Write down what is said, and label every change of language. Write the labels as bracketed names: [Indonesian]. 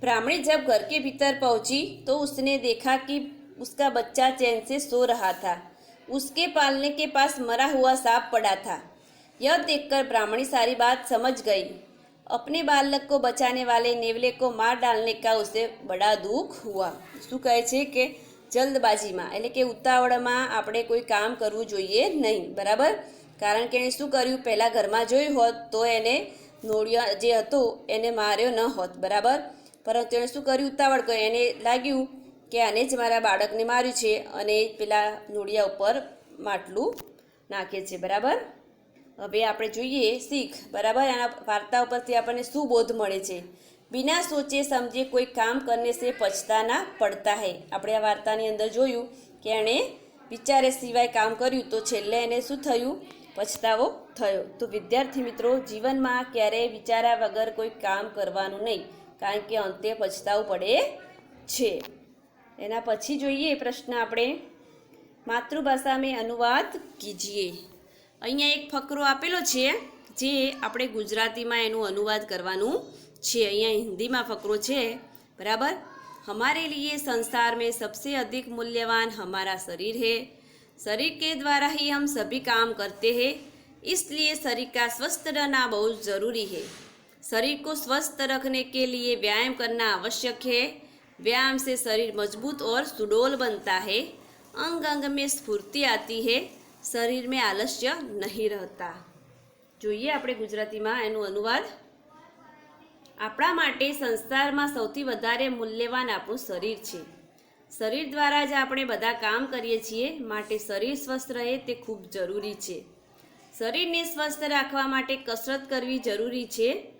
[Hindi] ब्राह्मणी जब घर के भीतर पहुंची तो उसने देखा कि उसका बच्चा चैन से सो रहा था। उसके पालने के पास मरा हुआ सांप पड़ा था। यह देखकर ब्राह्मणी सारी बात समझ गई। अपने बालक को बचाने वाले नेवले को मार डालने का उसे बड़ा दुख हुआ। [Gujarati] શું કહે છે કે જલ્દબાજીમાં એટલે કે ઉતાવળમાં આપણે કોઈ કામ કરવું જોઈએ નહીં, બરાબર? કારણ કે એણે શું કર્યું, પહેલાં ઘરમાં જોયું હોત તો એને નોળિયા જે હતો એને માર્યો ન હોત, બરાબર? પરંતુ એણે શું કર્યું, ઉતાવળ કરી. એને લાગ્યું કે આને જ મારા બાળકને માર્યું છે અને પેલા નોળિયા ઉપર માટલું નાખે છે, બરાબર? હવે આપણે જોઈએ શીખ, બરાબર? આના વાર્તા ઉપરથી આપણને શું બોધ મળે છે? [Hindi] बिना सोचे समझे कोई काम करने से पछताना पड़ता है। [Gujarati] આપણે આ વાર્તાની અંદર જોયું કે એણે વિચારે સિવાય કામ કર્યું તો છેલ્લે એને શું થયું, પછતાવો થયો. તો વિદ્યાર્થી મિત્રો, જીવનમાં ક્યારેય વિચાર્યા વગર કોઈ કામ કરવાનું નહીં, કારણ કે અંતે પછતાવું પડે છે. એના પછી જોઈએ પ્રશ્ન આપણે, માતૃભાષા મેં અનુવાદ કીજીએ. અહીંયા એક ફકરો આપેલો છે જે આપણે ગુજરાતીમાં એનું અનુવાદ કરવાનું છે. અહીંયા હિન્દીમાં ફકરો છે, बराबर? [Hindi] हमारे लिए संसार में सबसे अधिक मूल्यवान हमारा शरीर है। शरीर के द्वारा ही हम सभी काम करते हैं, इसलिए शरीर का स्वस्थ रहना बहुत ज़रूरी है। शरीर को स्वस्थ रखने के लिए व्यायाम करना आवश्यक है। व्यायाम से शरीर मजबूत और सुडौल बनता है। अंग अंग में स्फूर्ति आती है, शरीर में आलस्य नहीं रहता. [Gujarati] જોઈએ આપણે ગુજરાતીમાં એનું અનુવાદ. આપણા માટે સંસારમાં સૌથી વધારે મૂલ્યવાન આપણું શરીર છે. શરીર દ્વારા જ આપણે બધા કામ કરીએ છીએ, માટે શરીર સ્વસ્થ રહે તે ખૂબ જરૂરી છે. શરીરને સ્વસ્થ રાખવા માટે કસરત કરવી જરૂરી છે.